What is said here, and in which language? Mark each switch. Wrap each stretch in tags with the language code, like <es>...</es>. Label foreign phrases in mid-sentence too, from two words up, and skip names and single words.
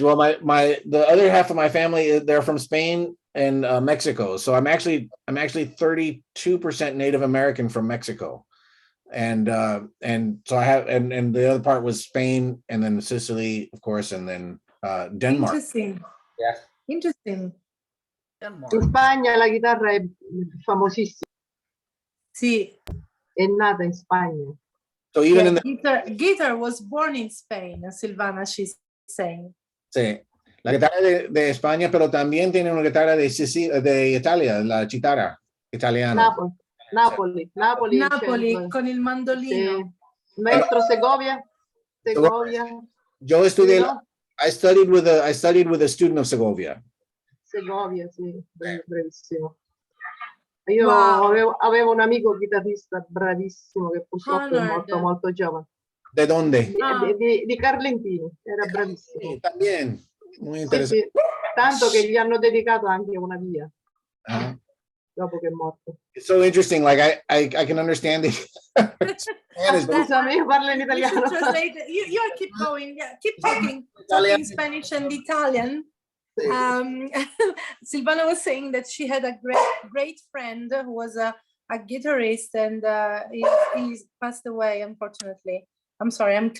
<en>Well, the other half of my family, they're from Spain and Mexico. So I'm actually 32% Native American from Mexico. And so I have, and the other part was Spain, and then Sicily, of course, and then Denmark. Interesting. Yes. Interesting. Denmark.</en> <it>In Spagna la chitarra è famosissima. Sì. È nata in Spagna.</it> <en>So even Yeah, in the guitar was born in Spain, Silvana, she's saying.</en> <es>sí, la guitarra de España, pero también tiene una guitarra de Italia,</es> <it>la chitarra italiana. Napoli Napoli centro. con il mandolino. Sì. Maestro Segovia.</it> <es>Yo estudié, No?</es> <en>I studied with a student of Segovia.</en> <it>Segovia, sì, bravissimo. Io</it> <en>Wow.</en> <it>avevo un amico chitarrista bravissimo che purtroppo è</it> <en>Honored.</en> <it>morto molto giovane.</it> <es>¿De dónde?</es> <it>Di Carlentini, era bravissimo.</it> <es>Sí, también. Muy</es> <it>Sì,</it> <es>interesante.</es> <it>sì. Tanto che gli hanno dedicato anche una via</it> <en>Uh-huh.</en> <it>dopo che è morto.</it> <en>It's so interesting. Like I can understand it. Spanish, but</en> <it>Scusami, io parlo in</it> <en>You should</en> <it>italiano.</it> <en>translate it. You keep going. Yeah, keep talking in Spanish and Italian. Silvana was saying that she had a great friend who was a guitarist, and he's passed away, unfortunately. I'm sorry,</en>